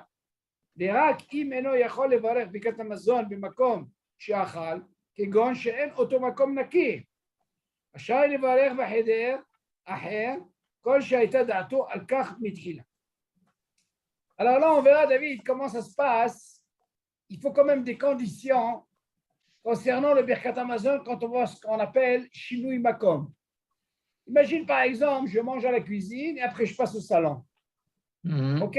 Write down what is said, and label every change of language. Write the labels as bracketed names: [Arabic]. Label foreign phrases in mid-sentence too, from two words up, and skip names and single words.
[Hebrew] ורק אם אינו יכול לברך ברכת המזון במקום שאכל, כגון שאין אותו מקום נקי, רשאי לברך בחדר אחר, כל שהייתה דעתו על כך מתחילה. [French] Alors là, on verra, David, comment ça se passe. Il faut quand même des conditions concernant le [Hebrew] ברכת המזון [French] quand on voit ce qu'on appelle [Hebrew] שינוי מקום. [French] Imagine par exemple, je mange à la cuisine et après je passe au salon. OK?